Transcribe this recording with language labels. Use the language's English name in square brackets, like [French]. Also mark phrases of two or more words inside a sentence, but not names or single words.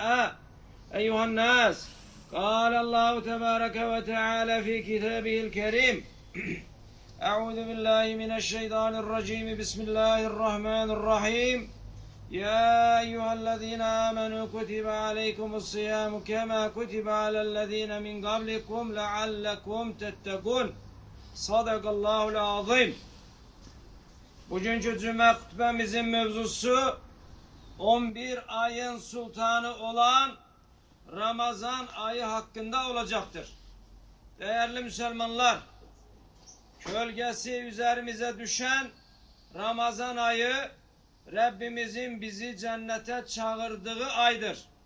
[Arabic] أيها الناس قال الله تبارك وتعالى في كتابه الكريم أعوذ بالله من الشيطان الرجيم. بسم الله الرحمن الرحيم. يا أيها الذين آمنوا كتب عليكم الصيام كما كتب على الذين من قبلكم لعلكم تتقون. صدق الله العظيم. [Turkish] Bugünkü cuma hutbemizin mevzusu 11 ayın sultanı olan Ramazan ayı hakkında olacaktır. Değerli Müslümanlar, gölgesi üzerimize düşen Ramazan ayı Rabbimizin bizi cennete çağırdığı aydır.